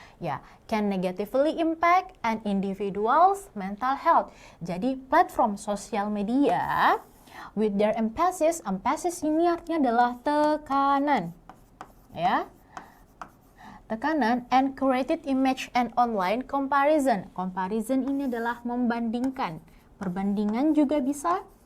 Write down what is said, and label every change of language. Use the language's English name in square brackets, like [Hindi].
[English] Ya, can negatively impact an individual's mental health. [Indonesian] Jadi platform sosial media [English] with their emphasis [Indonesian] ini artinya adalah tekanan, ya. [English] Tekanan and created image and online comparison. [Indonesian] Comparison ini adalah membandingkan. Perbandingan juga bisa.